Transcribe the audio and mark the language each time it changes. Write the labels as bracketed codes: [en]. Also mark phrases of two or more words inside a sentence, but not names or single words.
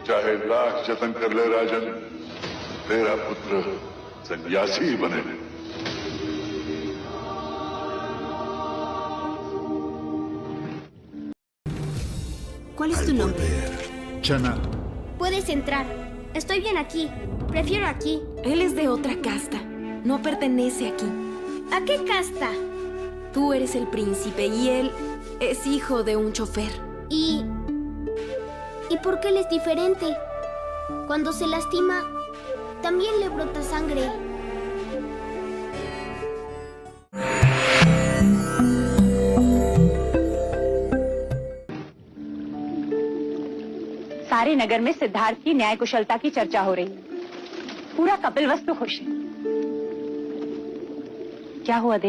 [hi] चाहे लाख जतन कर ले राजन, तेरा पुत्र सन्यासी ही बने। [es] ¿Cuál es tu nombre? Chana. Puedes entrar. Estoy bien aquí. Prefiero aquí. Él es de otra casta. No pertenece aquí. ¿A qué casta? Tú eres el príncipe y él es hijo de un chofer. ¿Y por qué él es diferente? Cuando se lastima, también le brota sangre. [hi] सारे नगर में सिद्धार्थ की न्याय कुशलता की चर्चा हो रही है। पूरा कपिलवस्तु खुश है। क्या हुआ देव?